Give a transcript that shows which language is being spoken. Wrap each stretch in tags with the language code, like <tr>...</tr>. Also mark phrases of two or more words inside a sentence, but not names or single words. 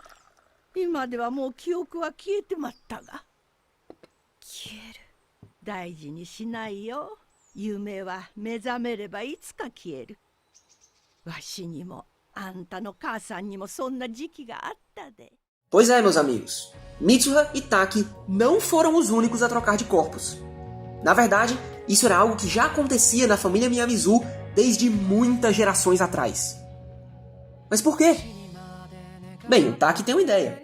<ja>今ではもう記憶は消えてまったが。消える。大事にしないよ。夢は目覚めればいつか消える。わしにもあんたの母さんにもそんな時期があったで。</ja> <pt>Pois é, meus amigos. Mitsuha e Taki não foram os únicos a trocar de corpos. Na verdade, isso era algo que já acontecia na família Miyamizu desde muitas gerações atrás. Mas por quê? Bem, o Taki tem uma ideia.</pt>